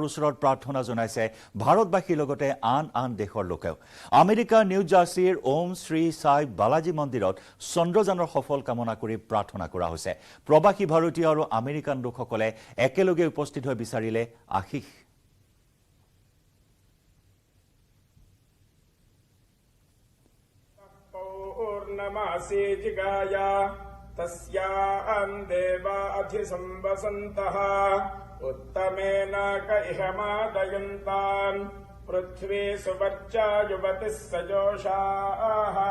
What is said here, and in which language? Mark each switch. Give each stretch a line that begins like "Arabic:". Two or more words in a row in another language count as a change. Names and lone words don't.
Assamese: ওচৰত প্ৰাৰ্থনা জনাইছে ভাৰতবাসীৰ লগতে আন দেশৰ লোকেও আমেৰিকাৰ নিউ জাৰ্চিৰ ওম শ্ৰী সাই বালাজী মন্দিৰত চন্দ্ৰযানৰ সফল কামনা কৰি প্ৰাৰ্থনা কৰা হৈছে প্ৰবাসী ভাৰতীয় আৰু আমেৰিকান লোকসকলে একেলগে উপস্থিত হৈ বিচাৰিলে আশীষ
Sanskrit: तस्यां देवा अधिसंवसन्तः उत्तमेन क इह मादयन्तान् पृथ्वी सुवर्चा युवतिः सजोषाः